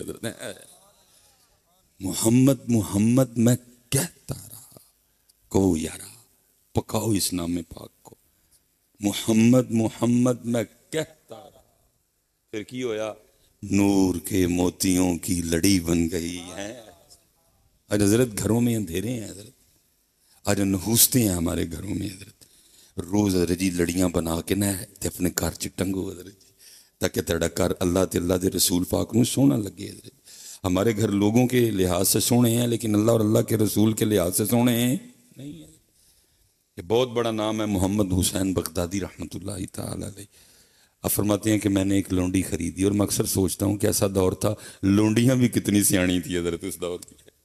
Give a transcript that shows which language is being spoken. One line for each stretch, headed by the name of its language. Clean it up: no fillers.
Urdu: حضرت محمد محمد میں کہتا رہا، کہو یارا پکاؤ اس نام پاک کو. محمد محمد میں کہتا رہا.
Punjabi: پھر کی ہویا؟
Urdu: نور کے موتیوں کی لڑی بن گئی ہے. آج حضرت گھروں میں اندھیرے ہیں حضرت، آج نحوستے ہیں ہمارے گھروں میں حضرت.
Punjabi: روز حضرت جی لڑیاں بنا کے نہ اپنے گھر چ ٹنگو حضرت جی، تاکہ تیرا گھر اللہ تے اللہ دے رسول پاک نو سونا لگے.
Urdu: حضرت ہمارے گھر لوگوں کے لحاظ سے سونے ہیں لیکن اللہ اور اللہ کے رسول کے لحاظ سے سونے ہیں نہیں ہے. یہ بہت بڑا نام ہے محمد حسین بغدادی رحمۃ اللہ تعالی علیہ. اب فرماتے ہیں کہ میں نے ایک لونڈی خریدی، اور میں اکثر سوچتا ہوں کہ ایسا دور تھا لونڈیاں بھی کتنی سیاਣੀ تھی حضرت اس دور کی.